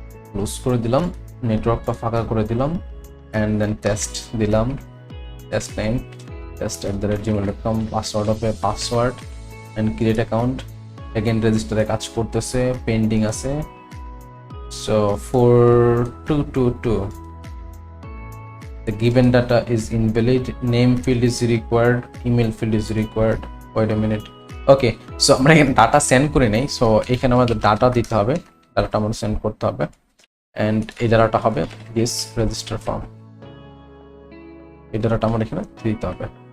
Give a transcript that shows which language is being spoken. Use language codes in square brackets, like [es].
[bn] Close করে দিলাম, নেটওয়ার্কটা ফাঁকা করে দিলাম, অ্যান্ড দেন টেস্ট দিলাম, টেস্ট নেম test@gmail.com, পাসওয়ার্ড হবে password, and create account. Again রেজিস্টারে কাজ করতেছে, পেন্ডিং আছে। [en] So 4222, the given data is invalid, name field is required, email field is required, wait a minute. [bn] Okay, so আমরা এখানে data send করে নেই। So এখানে আমাদের ডাটা দিতে হবে, ডাটাটা আমাদের সেন্ড করতে হবে, অ্যান্ড এই ডাটাটা হবে দিস রেজিস্টার ফর্ম। এই ডাটাটা আমার এখানে দিতে হবে।